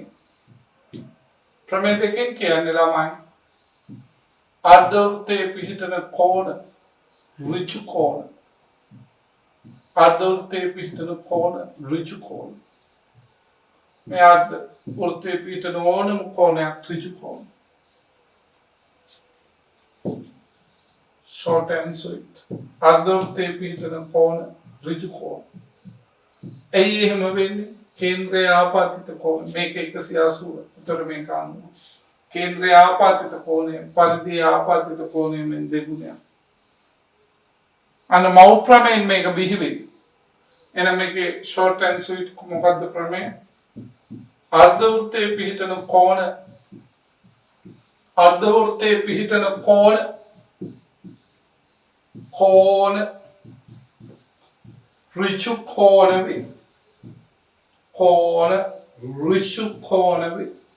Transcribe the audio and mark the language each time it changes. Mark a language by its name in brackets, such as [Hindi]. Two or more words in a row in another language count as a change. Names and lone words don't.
[Sinhala] ප්‍රමේය දෙකෙන් කියන්නේ ළමයි අර්ධවෘත්තයේ පිහිටන කෝණ ඍජු කෝණ. අර්ධවෘත්තයේ පිහිටන කෝණ ඍජු කෝණ. මේ අර්ධවෘත්තයේ පිහිටන ඕනම කෝණයක් ඍජු කෝණ. [English] short and sweet. [Sinhala] අර්ධවෘත්තයේ පිහිටන කෝණ ඍජු කෝණ. එයි එහෙම වෙන්නේ කේන්ද්‍රයේ ආපාතිත කෝණ මේක 180. උතර මේක 90. කේන්ද්‍රීය ආපාතිත කෝණ පරිධි ආපාතිත කෝණ මෙන් දෙගුණයක්. අන්න මව් ප්‍රමේයෙන් මේක බිහි වෙන්නේ. එහෙනම් මේකේ [English] short and sweet [Sinhala] මොකද්ද ප්‍රමේය? අර්ධවෘත්තයේ පිහිටන කෝණ ඍජු කෝණ වේ. ඍජු කෝණ වේ.